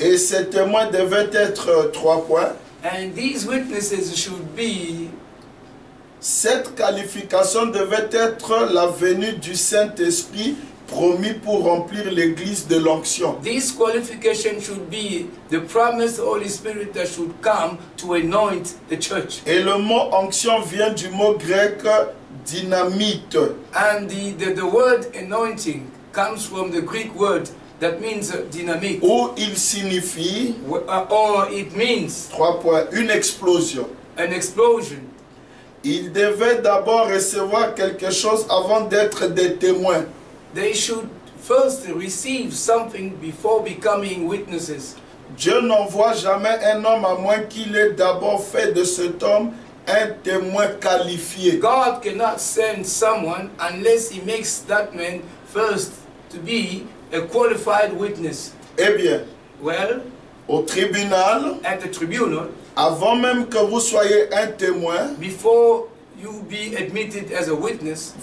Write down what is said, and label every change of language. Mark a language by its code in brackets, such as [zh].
[fr] Et ces témoins devaient être 3 points. [en] And these witnesses should be, [fr] Cette qualification devait être la venue du Saint-Esprit promis pour remplir l'église de l'onction. [en] this qualification should be the promised Holy Spirit that should come to anoint the church. [fr] Et le mot onction vient du mot grec dynamite. [en] And the word anointing comes from the Greek word that means dynamic, [fr] Où il signifie, [en] or it means [fr] 3 points, une explosion. [en] an explosion. [fr] Ils devaient d'abord recevoir quelque chose avant d'être des témoins. [en] They should first receive something before becoming witnesses. [fr] Dieu n'envoie jamais un homme à moins qu'il ait d'abord fait de cet homme un témoin qualifié. [en] God cannot send someone unless he makes that man first to be a qualified witness. [fr] Eh bien, [en] Well, [fr] au tribunal, [en] at the tribunal, [fr] avant même que vous soyez un témoin, [en] before you be admitted as a witness,